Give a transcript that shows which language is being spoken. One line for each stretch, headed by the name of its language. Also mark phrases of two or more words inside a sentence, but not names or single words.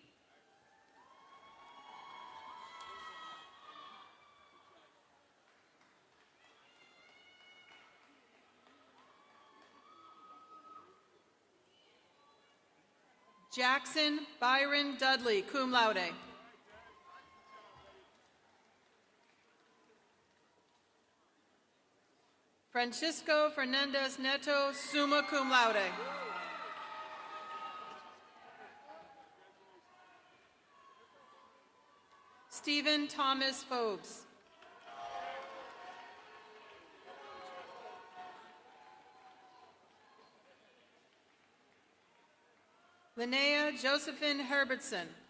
English: Jackson Byron Dudley,
Latin: cum laude.
English: Francisco Fernandez Neto,
Latin: summa cum laude.
English: Stephen Thomas Phobes. Linnea Josephine Herbertson.